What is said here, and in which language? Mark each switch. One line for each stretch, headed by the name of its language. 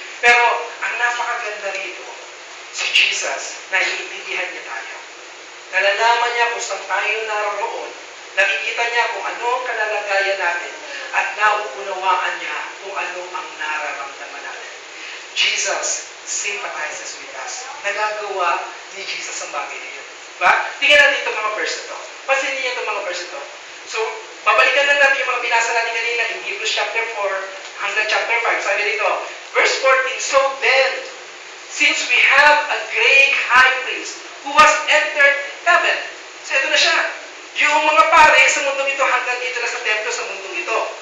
Filipino: Pero, ang napakaganda rito, si Jesus, naiintindihan niya tayo. Nalalaman niya kung saan tayo naroon. Nakikita niya kung ano ang kalalagayan natin at nauunawaan niya kung ano ang nararamdaman natin.
English: Jesus sympathizes with us.
Filipino: Nagagawa ni Jesus ang bagay na yun. Diba? Tingnan natin itong mga verse na to. Pansinin niyo itong mga verse na to. So, babalikan lang natin yung mga binasa natin kanina in Hebrews chapter 4 hanggang chapter 5. Sabi dito,
English: verse 14, so then, since we have a great high priest who has entered heaven.
Filipino: So, ito na siya. Yung mga pare sa mundong ito hanggang dito na sa templo sa mundong ito.